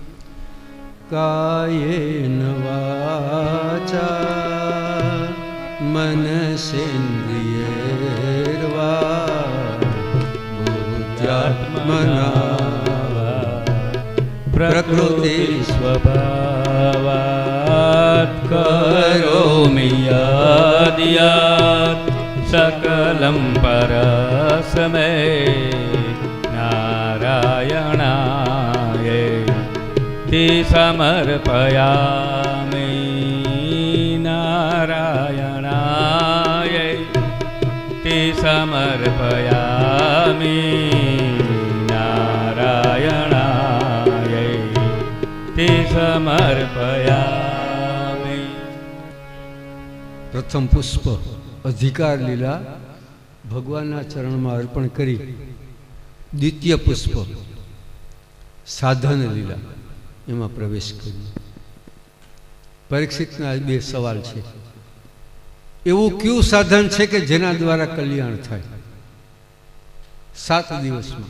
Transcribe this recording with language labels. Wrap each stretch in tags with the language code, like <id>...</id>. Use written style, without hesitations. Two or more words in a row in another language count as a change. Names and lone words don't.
<sa>कायेन वाचा मनसेन्द्रियैर्वा बुद्ध्यात्मना प्रकृति स्वभावात करोमि યદ્ सकलं परस्मै नारायणायेति समर्पयामि नारायणायेति समर्पयामि नारायणायेति समर्पयामि।</sa> <gu>પ્રથમ પુષ્પ અધિકાર લીલા ભગવાનના ચરણમાં અર્પણ કરી દ્વિતીય પુષ્પ સાધન લીલા એમાં પ્રવેશ કર્યો. પરીક્ષિતના બે સવાલ છે. એવું કયું સાધન છે કે જેના દ્વારા કલ્યાણ થાય 7 દિવસમાં?</gu>